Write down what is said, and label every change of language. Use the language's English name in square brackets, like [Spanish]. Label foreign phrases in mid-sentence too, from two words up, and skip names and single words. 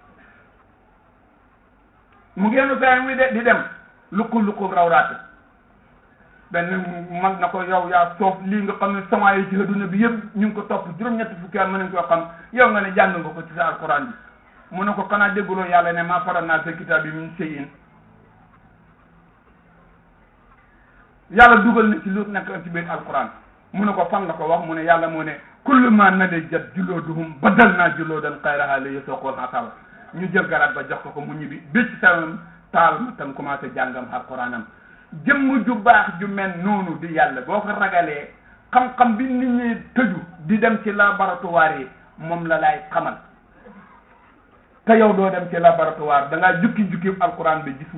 [Wolof] mu ngeenu tay muy de di dem lukku rawraate benn mag na ko yow yaa soof lii nga xam ne sama yi ci adduna bi yëpp ñu ngi ko topp juróom-ñetti fukki at mën nañ koo xam yow nga ne jàng nga ko ci sa alquran bi mu ne ko xanaa dégguloo yàlla ne [Arabic] ما فرطنا في الكتاب [Wolof] bi [Arabic] من شيء [Wolof] yàlla dugal na ci lu nekk ci biir alquran mu ne ko fan la ko wax mu ne yàlla moo ne kullu [Arabic] ما نضجت جلودهم بدلنا جلودا غيرها ليذوقوا العذاب [Wolof] ñu jël garaat ba jox ko mu ñibbi bi ci sawam taal ma tam commencé jàngam alquranam jëmm ju baax ju mel noonu di yàlla boo ko ragalee xam-xam bi nit ñi tëju di dem ci laboratoire yi moom la lay xamal te yow doo dem ci laboratoire da ngaa jukki alquran bi gis